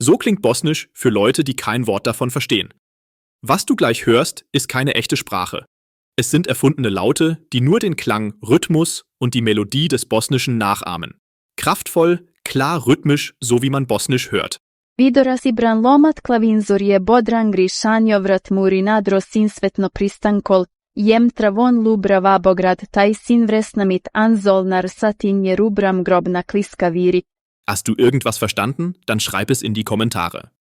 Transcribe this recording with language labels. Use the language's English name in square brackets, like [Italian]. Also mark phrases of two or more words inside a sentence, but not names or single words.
[German] So klingt Bosnisch für Leute, die kein Wort davon verstehen. Was du gleich hörst, ist keine echte Sprache. Es sind erfundene Laute, die nur den Klang, Rhythmus und die Melodie des Bosnischen nachahmen. Kraftvoll, klar rhythmisch, so wie man Bosnisch hört. Vidoras Ibran Lomat Klavinzor je Bodran Grišanjo vrat muri nadro sinsvetno pristankol, jem travon lubra vabograd taj sinvresnamit anzolnar satinje rubram grobna kliskaviri. Hast du irgendwas verstanden? Dann schreib es in die Kommentare.